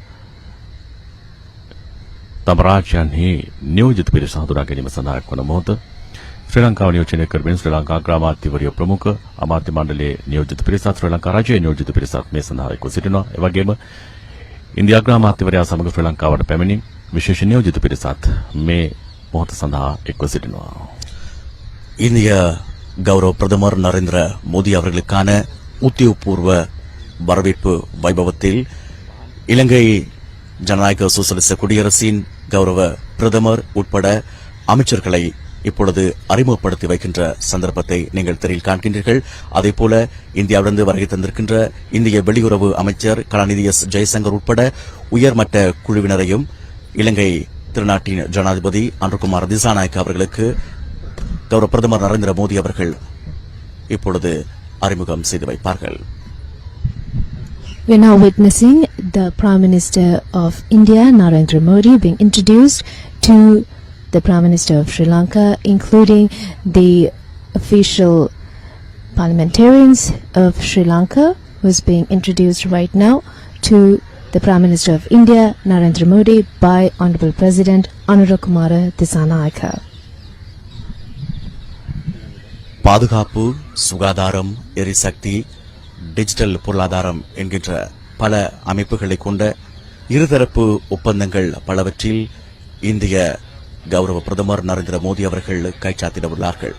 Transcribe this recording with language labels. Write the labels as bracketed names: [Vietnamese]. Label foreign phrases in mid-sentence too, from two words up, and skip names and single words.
[Sinhala] තම රාජ්‍යයන්හි නියෝජිත පිරිස හඳුනා ගැනීම සඳහා එක්වන මොහොත ශ්‍රී ලංකාව නියෝජනය කරමින් ශ්‍රී ලංකා අග්‍රාමාත්‍යවරිය ප්‍රමුඛ අමාත්‍ය මණ්ඩලයේ නියෝජිත පිරිසත් ශ්‍රී ලංකා රජයේ නියෝජිත පිරිසත් මේ සඳහා එක්ව සිටිනවා. ඒ වගේම ඉන්දියා අග්‍රාමාත්‍යවරයා සමග ශ්‍රී ලංකාවට පැමිණි විශේෂ නියෝජිත පිරිසත් මේ මොහොත සඳහා එක්ව සිටිනවා. [Tamil] இந்திய கௌரவ பிரதமர் நரேந்திர மோடி அவர்களுக்கான உத்தியோகபூர்வ வரவேற்பு வைபவத்தில் இலங்கை ஜனநாயக சோசலிச குடியரசின் கௌரவ பிரதமர் உட்பட அமைச்சர்களை இப்பொழுது அறிமுகப்படுத்தி வைக்கின்ற சந்தர்ப்பத்தை நீங்கள் திரையில் காண்கின்றீர்கள். அதேபோல இந்தியாவிலிருந்து வருகை தந்திருக்கின்ற இந்திய வெளியுறவு அமைச்சர் கலாநிதி எஸ் ஜெயசங்கர் உட்பட உயர்மட்ட குழுவினரையும் இலங்கை திருநாட்டின் ஜனாதிபதி அனுர்குமார் திசாநாயக்க அவர்களுக்கு கௌரவ பிரதமர் நரேந்திர மோடி அவர்கள் இப்பொழுது அறிமுகம் செய்து வைப்பார்கள். [English] We are now witnessing the Prime Minister of India, Narendra Modi, being introduced to the Prime Minister of Sri Lanka, including the official parliamentarians of Sri Lanka, who is being introduced right now to the Prime Minister of India, Narendra Modi, by Honorable President Anurakkumara Dissanayaka. [Tamil] பாதுகாப்பு, சுகாதாரம், எரிசக்தி, டிஜிட்டல் பொருளாதாரம் என்கின்ற பல அமைப்புகளை கொண்ட இருதரப்பு ஒப்பந்தங்கள் பலவற்றில் இந்திய கௌரவ பிரதமர் நரேந்திர மோடி அவர்கள் கைச்சாத்திட உள்ளார்கள்.